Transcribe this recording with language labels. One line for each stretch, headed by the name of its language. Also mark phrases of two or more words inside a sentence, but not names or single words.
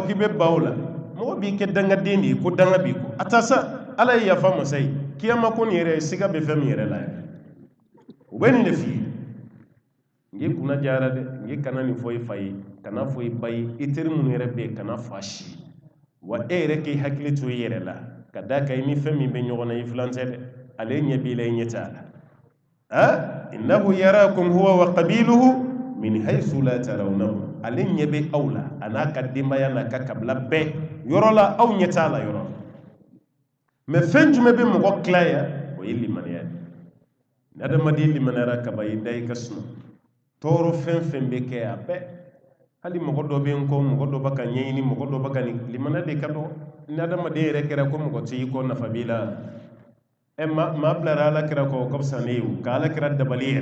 Bambara: k'i bɛ ban o la mɔgɔ b'i kɛ dangaden de ye ko danga b'i kɔ a taa sa ala ye yafa masa ye kiyama ko nin yɛrɛ siga bɛ fɛn min yɛrɛ la yɛrɛ u bɛ nin de f'i ye n kunna diyara dɛ n kana nin fɔ i fa ye kana fɔ i ba ye i teri minnu yɛrɛ bɛ yen kana fa si wa e yɛrɛ k'i hakili to i yɛrɛ la ka d'a kan i ni fɛn min bɛ ɲɔgɔn na i filan tɛ dɛ ale ɲɛ b'i la i ɲɛ t'a la
Arabic: إنه يراكم هو وقبيله من حيث لا ترونه
Bambara: ale ɲɛ bɛ aw la a n'a ka denbaya n'a ka kabila bɛɛ yɔrɔ la aw ɲɛ t'a la yɔrɔ mais fɛn jumɛn bɛ mɔgɔ tila yan o ye limaniya ni adamaden limaniyara kaba i da i ka suma tɔɔrɔ fɛn fɛn bɛ kɛ a bɛɛ hali mɔgɔ dɔ bɛ n kɔ mɔgɔ dɔ bɛ ka ɲɛɲini mɔgɔ dɔ bɛ ka nin limaniya de ka dɔgɔ nadama de yɛrɛ kɛra ko mɔgɔ t'i ko nafa b'i la maa bilara ala kira kɔ ka fisa ne ye ka ala kira dabali